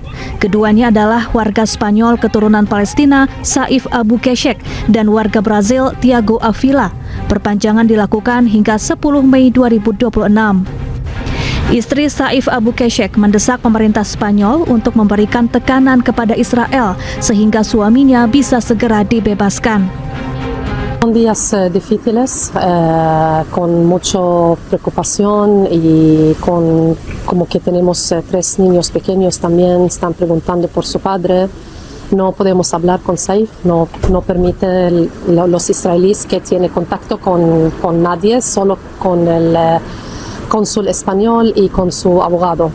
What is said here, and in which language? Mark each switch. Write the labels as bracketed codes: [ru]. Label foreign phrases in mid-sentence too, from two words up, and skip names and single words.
[id] Keduanya adalah warga Spanyol keturunan Palestina, Saif Abu Keshek, dan warga Brazil, Tiago Avila. Perpanjangan dilakukan hingga 10 Mei 2026. Istri Saif Abu Keshek mendesak pemerintah Spanyol untuk memberikan tekanan kepada Israel sehingga suaminya bisa segera dibebaskan. [es] Son días difíciles, con mucha preocupación y como que tenemos 3 niños pequeños también están preguntando por su padre. No podemos hablar con Saif, no permite los israelíes que tiene contacto con nadie, solo con el cónsul español y con su abogado.